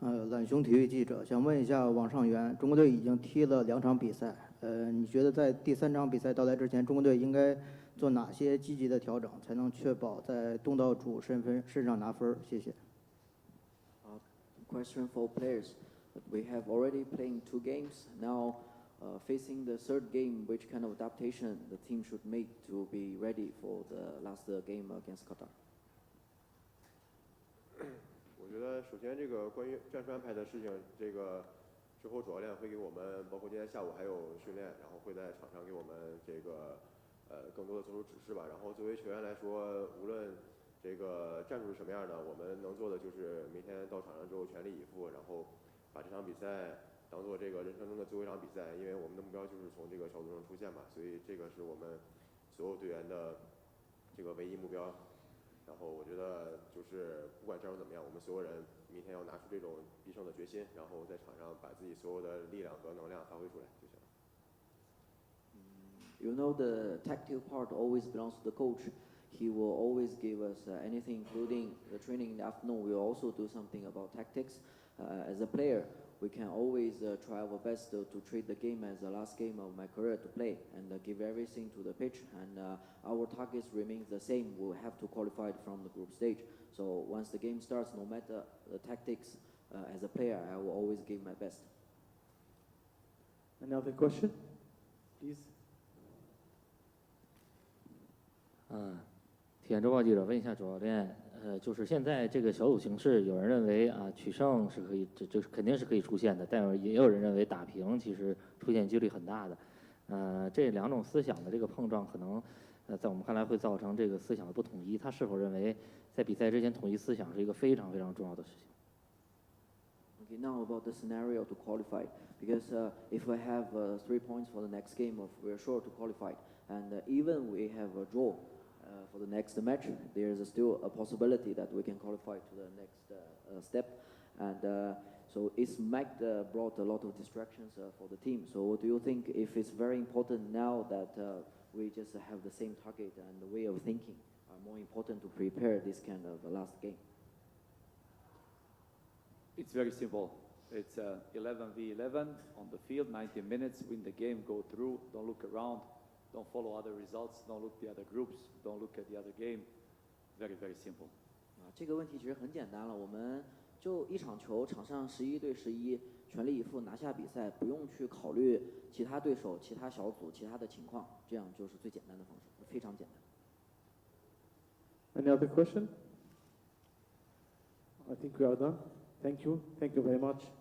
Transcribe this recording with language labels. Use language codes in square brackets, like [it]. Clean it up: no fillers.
[zh] 懒熊体育记者想问一下网上援，中国队已经踢了2场比赛，你觉得在第3场比赛到来之前，中国队应该做哪些积极的调整，才能确保在东道主身上拿分？谢谢。 [en] Question for players. We have already played 2 games. Now, facing the 3rd game, which kind of adaptation the team should make to be ready for the last game against Qatar? [zh] 我觉得首先这个关于战术安排的事情，这个之后主教练会给我们，包括今天下午还有训练，然后会在场上给我们这个更多的做出指示吧。然后作为球员来说，无论这个战术是什么样的，我们能做的就是明天到场上之后全力以赴，然后把这场比赛当做这个人生中的最后一场比赛，因为我们的目标就是从这个小组中出线嘛，所以这个是我们所有队员的这个唯一目标。然后我觉得就是不管战术怎么样，我们所有人明天要拿出这种必胜的决心，然后在场上把自己所有的力量和能量发挥出来就行了。 [en] You know, the tactical part always belongs to the coach. He will always give us anything, including the training in the afternoon. We will also do something about tactics. As a player, we can always try our best to treat the game as the last game of my career to play and give everything to the pitch. And our targets remain the same. We'll have to qualify from the group stage. So once the game starts, no matter the tactics, as a player, I will always give my best. Another question, please. [zh] 体验周报记者问一下主教练，就是现在这个小组形势，有人认为啊取胜是可以，这肯定是可以出现的，但也有人认为打平其实出现几率很大的。这2种思想的这个碰撞，可能在我们看来会造成这个思想的不统一。他是否认为在比赛之前统一思想是一个非常非常重要的事情？ [en] Okay, now about the scenario to qualify, because if we have 3 points for the next game, we're sure to qualify, and even we have a draw for the next match, there is still a possibility that we can qualify to the next step, and so it's brought a lot of distractions for the team. So what do you think if it's very important now that we just have the same target and the way of thinking are more important to prepare this kind of last game? It's very simple. It's 11v11 on the field, 90 minutes, win the game, go through, don't look around, don't follow other results, don't look at the other groups, don't look at the other game. Very, very simple. [zh] 这个问题其实很简单了，我们就一场球，场上11对11，全力以赴拿下比赛，不用去考虑其他对手、其他小组、其他的情况，这样就是最简单的方式，非常简单。 [en] Any other question? I think we are done. Thank you. Thank you very much.